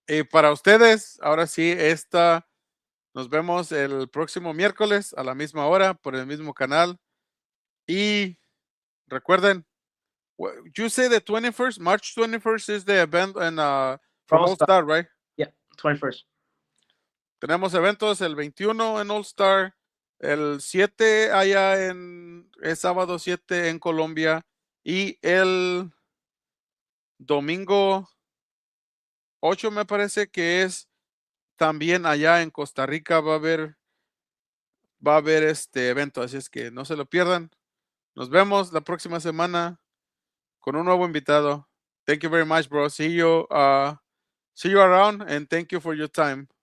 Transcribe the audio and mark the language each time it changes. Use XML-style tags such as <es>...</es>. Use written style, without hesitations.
<es>Para ustedes, ahora sí, nos vemos el próximo miércoles a la misma hora por el mismo canal. Y recuerden,</es> <en>you say the 21st, March 21st is the event from Allstar, right? Yeah, 21st.</en> <es>Tenemos eventos el 21 en Allstar, el 7 allá es sábado 7 en Colombia, y el domingo 8 me parece que es también allá en Costa Rica. Va a haber este evento, así es que no se lo pierdan. Nos vemos la próxima semana con un nuevo invitado.</es> <en>Thank you very much, bro. See you around, and thank you for your time.</en>